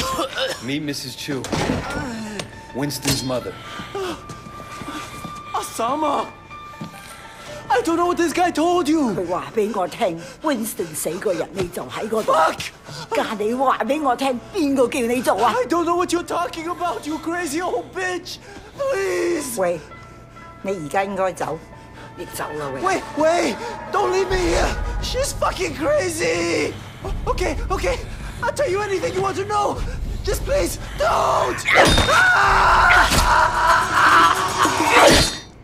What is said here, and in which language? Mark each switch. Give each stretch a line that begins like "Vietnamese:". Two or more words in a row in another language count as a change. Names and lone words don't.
English: Meet Mrs. Chu. Winston's mother. Osama! I don't know what this guy told you!
Cantonese: 佢話俾我聽 ，Winston 死嗰日你就喺嗰度。
English: Fuck!
Cantonese: 家你話俾我聽，邊個叫你做啊？
English: I don't know what you're talking about, you crazy old bitch! Please!
Cantonese: 喂，你而家應該走，亦走啦喂。
English: Wait, wait! Don't leave me here! She's fucking crazy! Okay, okay. I'll tell you anything you want to know. Just please, don't!